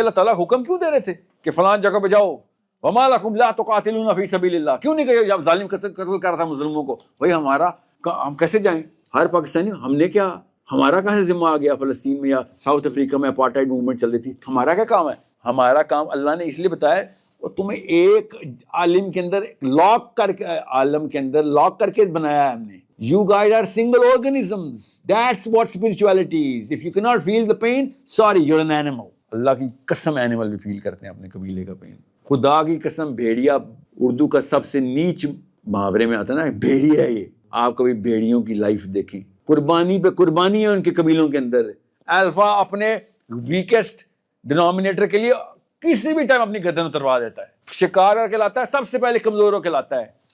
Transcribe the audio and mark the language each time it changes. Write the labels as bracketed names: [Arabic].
[Urdu] اللہ تعالیٰ حکم کیوں دے رہے تھے کہ فلاں جگہ پہ جاؤ, [Arabic] وما لکم لا تقاتلون فی سبیل اللہ, [Urdu] کیوں نہیں کہ جب ظالم قتل کر رہا تھا مظلوموں کو, بھائی ہمارا ہم کیسے جائیں؟ ہر پاکستانی, ہم نے کیا, ہمارا کہاں سے ذمہ آ گیا فلسطین میں یا ساؤتھ افریقہ میں اپارٹائڈ موومنٹ چل رہی تھی؟ ہمارا کیا کام ہے؟ ہمارا کام اللہ نے اس لیے بتایا, اور تمہیں ایک عالم کے اندر لاک کر کے, عالم کے اندر لاک کر کے بنایا ہے ہم نے. [English] You guys are single organisms. That's what spirituality is. If you cannot feel the pain, sorry, you're an animal. [Urdu] اللہ کی قسم اینیمل بھی فیل کرتے ہیں اپنے قبیلے کا پین. خدا کی قسم بھیڑیا اردو کا سب سے نیچ محاورے میں آتا ہے نا, بھیڑیا ہے یہ. آپ کبھی بھیڑیوں کی لائف دیکھیں, قربانی پہ قربانی ہے ان کے قبیلوں کے اندر. الفا اپنے ویکسٹ ڈینومینیٹر کے لیے کسی بھی ٹائم اپنی گردن اتروا دیتا ہے, شکار کر کے لاتا ہے, سب سے پہلے کمزوروں کے لاتا ہے.